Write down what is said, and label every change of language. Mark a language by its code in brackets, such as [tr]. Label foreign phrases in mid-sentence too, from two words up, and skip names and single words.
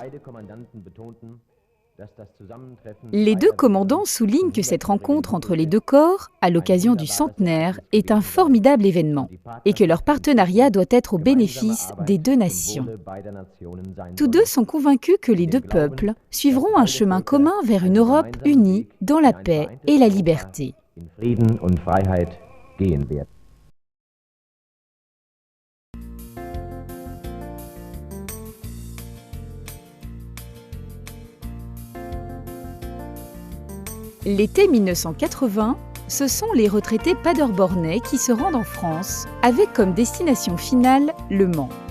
[fr] Les deux commandants soulignent que cette rencontre entre les deux corps, à l'occasion du centenaire, est un formidable événement et que leur partenariat doit être au bénéfice des deux nations. Tous deux sont convaincus que les deux peuples suivront un chemin commun vers une Europe unie dans la paix et la liberté. [de] In Frieden und Freiheit gehen wird. [fr] L'été 1980, ce sont les retraités paderbornais qui se rendent en France avec comme destination finale le Mans.